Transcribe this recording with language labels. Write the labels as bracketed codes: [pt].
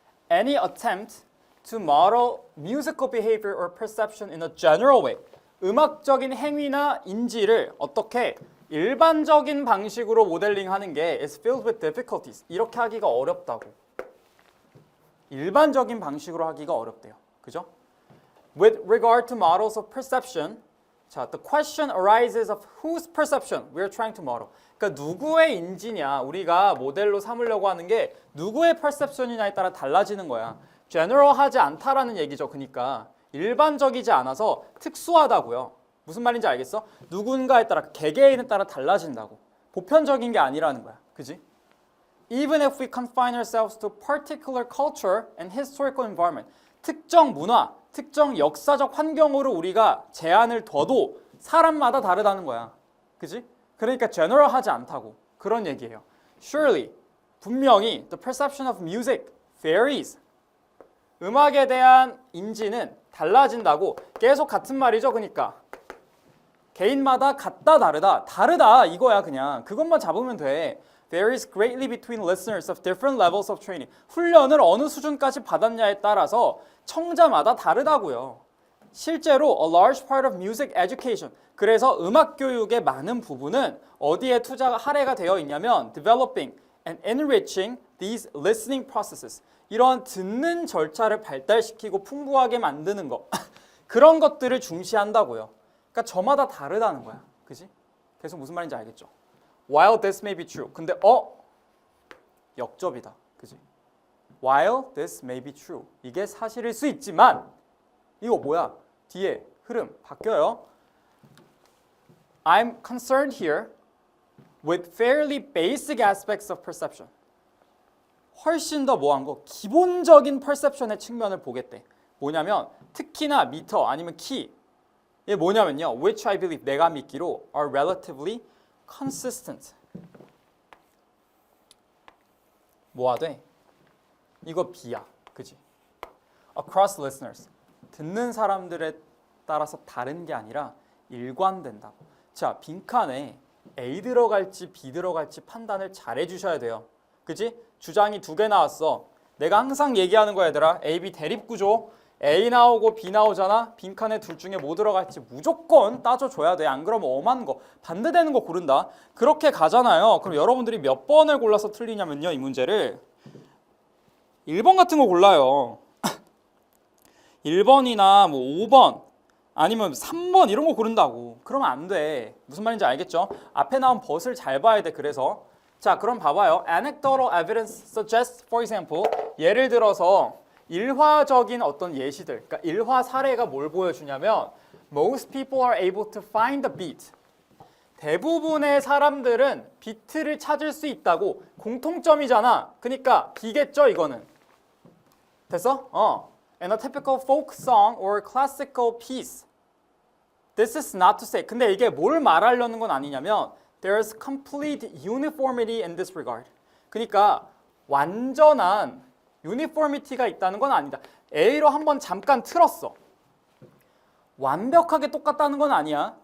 [en] Any attempt to model musical behavior or perception in a general way. [ko] 음악적인 행위나 인지를 어떻게 일반적인 방식으로 모델링하는 게 [en] is filled with difficulties. [ko] 이렇게 하기가 어렵다고. 일반적인 방식으로 하기가 어렵대요. 그죠? [en] With regard to models of perception, 자, the question arises of whose perception we're trying to model. [ko] 그러니까 누구의 인지냐, 우리가 모델로 삼으려고 하는 게 누구의 perception이냐에 따라 달라지는 거야. general하지 않다라는 얘기죠. 그러니까 일반적이지 않아서 특수하다고요. 무슨 말인지 알겠어? 누군가에 따라, 개개인에 따라 달라진다고. 보편적인 게 아니라는 거야. 그지? [en] Even if we confine ourselves to particular culture and historical environment. [ko] 특정 문화, 특정 역사적 환경으로 우리가 제한을 둬도 사람마다 다르다는 거야. 그지? 그러니까 general하지 않다고. 그런 얘기예요. [en] Surely, [ko] 분명히 [en] the perception of music varies. [ko] 음악에 대한 인지는 달라진다고. 계속 같은 말이죠. 그러니까 개인마다 같다 다르다. 다르다 이거야 그냥. 그것만 잡으면 돼. [en] Varies greatly between listeners of different levels of training. [ko] 훈련을 어느 수준까지 받았냐에 따라서 청자마다 다르다고요. 실제로 [en] a large part of music education. [ko] 그래서 음악 교육의 많은 부분은 어디에 투자가 할애가 되어 있냐면 [en] developing and enriching these listening processes. [ko] 이런 듣는 절차를 발달시키고 풍부하게 만드는 거. 그런 것들을 중시한다고요. 그러니까 저마다 다르다는 거야. 그지? 계속 무슨 말인지 알겠죠? [en] While this may be true. [ko] 근데 역접이다. 그지? [en] While this may be true. [ko] 이게 사실일 수 있지만 이거 뭐야? 뒤에 흐름 바뀌어요. [en] I'm concerned here with fairly basic aspects of perception. [ko] 훨씬 더 뭐한 거? 기본적인 perception의 측면을 보겠대. 뭐냐면 특히나 미터 아니면 키. 이게 뭐냐면요. [en] Which I believe [ko] 내가 믿기로 [en] are relatively consistent. [ko] 뭐가 돼? 이거 B야. 그지? [en] Across listeners. [ko] 듣는 사람들에 따라서 다른 게 아니라 일관된다고. 자, 빈칸에 A 들어갈지 B 들어갈지 판단을 잘 해주셔야 돼요. 그지? 주장이 2개 나왔어. 내가 항상 얘기하는 거야 얘들아. A, B 대립구조. A 나오고 B 나오잖아. 빈칸에 둘 중에 뭐 들어갈지 무조건 따져줘야 돼. 안 그러면 엄한 거, 반대되는 거 고른다. 그렇게 가잖아요. 그럼 여러분들이 몇 번을 골라서 틀리냐면요. 이 문제를 1번 같은 거 골라요. 1번이나 뭐 5번 아니면 3번 이런 거 고른다고. 그러면 안 돼. 무슨 말인지 알겠죠? 앞에 나온 벗을 잘 봐야 돼. 그래서 자, 그럼 봐봐요. [en] Anecdotal evidence suggests, for example, [ko] 예를 들어서 일화적인 어떤 예시들, 그러니까 일화 사례가 뭘 보여주냐면 [en] most people are able to find the beat. [ko] 대부분의 사람들은 비트를 찾을 수 있다고. 공통점이잖아. 그러니까 B겠죠, 이거는. 됐어? [en] And a typical folk song or classical piece. This is not to say. [ko] 근데 이게 뭘 말하려는 건 아니냐면 [en] There's complete uniformity in this regard. [ko] 그러니까 완전한 유니포미티가 있다는 건 아니다. A로 한번 잠깐 틀었어. 완벽하게 똑같다는 건 아니야.